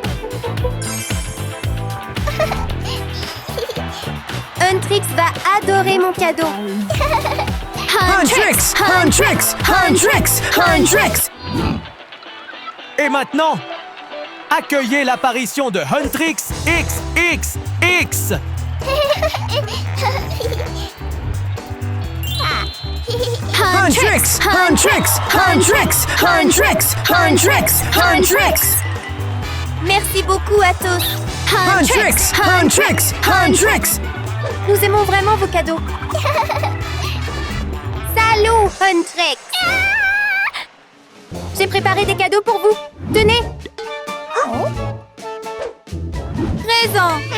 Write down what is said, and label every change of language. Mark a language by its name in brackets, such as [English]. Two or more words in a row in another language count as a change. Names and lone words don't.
[French] Huntrix va adorer mon cadeau. Huntrix! Huntrix! Huntrix! Huntrix! Et maintenant, accueillez l'apparition de Huntrix XXX! Huntrix! Huntrix! Huntrix! Huntrix! Huntrix! Huntrix! Merci beaucoup à tous. Huntrix! Huntrix! Huntrix! Nous aimons vraiment vos cadeaux. Salut, Huntrix. J'ai préparé des cadeaux pour vous. Tenez. Présent.